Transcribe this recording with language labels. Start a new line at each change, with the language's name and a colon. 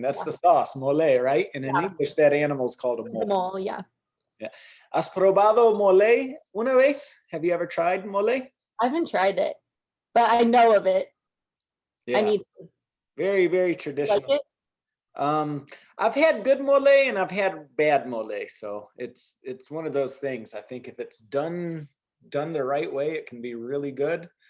English: That's the sauce, mole, right? And in English, that animal is called a mole. Mole, yeah.
Spanish: ¿Has probado mole una vez?
English: Have you ever tried mole? I haven't tried it, but I know of it. Yeah. I need to. Very, very traditional. Like it? I've had good mole and I've had bad mole, so it's one of those things. I think if it's done the right way, it can be really good.